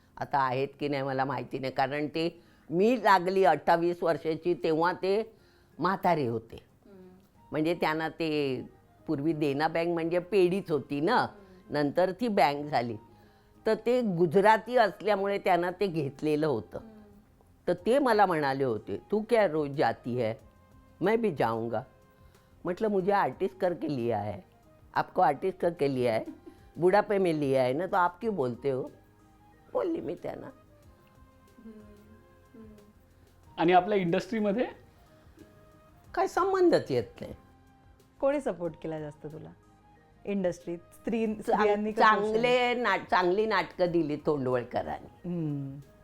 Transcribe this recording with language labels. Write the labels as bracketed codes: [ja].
[mr] आता आहेत की नाही मला माहिती नाही, कारण ते मी लागली 28 वर्षाची तेव्हा ते म्हातारे होते. म्हणजे त्यांना ते पूर्वी देना बँक म्हणजे पेढीच होती ना, नंतर ती बँक झाली. तर ते गुजराती असल्यामुळे त्यांना ते घेतलेलं होतं. तर ते मला म्हणाले होते, [hi] तू क्या रोज जाती है? मैं भी जाऊंगा. [mr] म्हटलं [hi] मुझे आर्टिस्ट करके लिया है, आपको आर्टिस्ट करके लिया है, बुढ़ापे में लिया है ना, तो आप क्यों बोलते हो? [mr] बोलली मी त्यांना. आणि आपल्या इंडस्ट्रीमध्ये काय संबंधच येत नाही. कोणी सपोर्ट केला जास्त तुला इंडस्ट्रीत? स्त्रियांनी का चांगली नाटकं दिली तोंडवळकरांनी. पुरुषांनी?